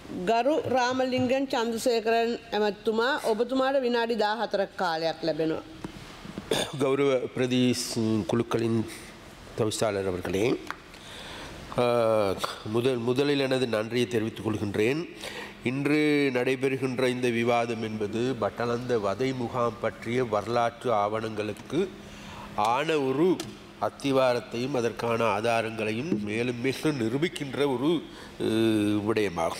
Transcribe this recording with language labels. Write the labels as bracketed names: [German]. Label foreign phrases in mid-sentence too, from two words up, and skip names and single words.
[Sinhala] ගරු රාමලිංගන් චන්ද්‍රසේකරන් ඇමතුමා ඔබතුමාට විනාඩි 14ක් කාලයක් ලැබෙනවා. [Tamil] கௌரவ பிரதி குழுக்களின் தவிசாளர் அவர்களே, முதலில் எனது நன்றியை தெரிவித்துக் கொள்கின்றேன். இன்று நடைபெறுகின்ற இந்த விவாதம் என்பது பட்டளந்த வதை முகாம் பற்றிய வரலாற்று ஆவணங்களுக்கு ஆன ஒரு அத்திவாரத்தையும் அதற்கான ஆதாரங்களையும் மேலும் மேலும் நிரூபிக்கின்ற ஒரு விடயமாகும்.